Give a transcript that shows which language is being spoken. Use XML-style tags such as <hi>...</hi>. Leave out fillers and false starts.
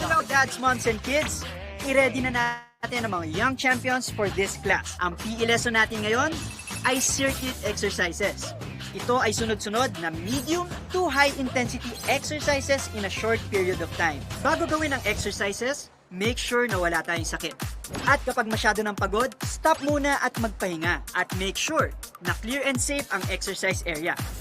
<en>Hello dads, moms, and kids!</en> <tl>I-ready na natin ang mga</tl> <en>young champions for this class.</en> <tl>Ang PE lesson natin ngayon ay circuit exercises. Ito ay sunod-sunod na</tl> <en>medium to high intensity exercises in a short period of time.</en> <tl>Bago gawin ang exercises, make sure na wala tayong sakit. At kapag masyado ng pagod, stop muna at magpahinga.</tl> <en>At make sure na clear and safe ang exercise area.</en>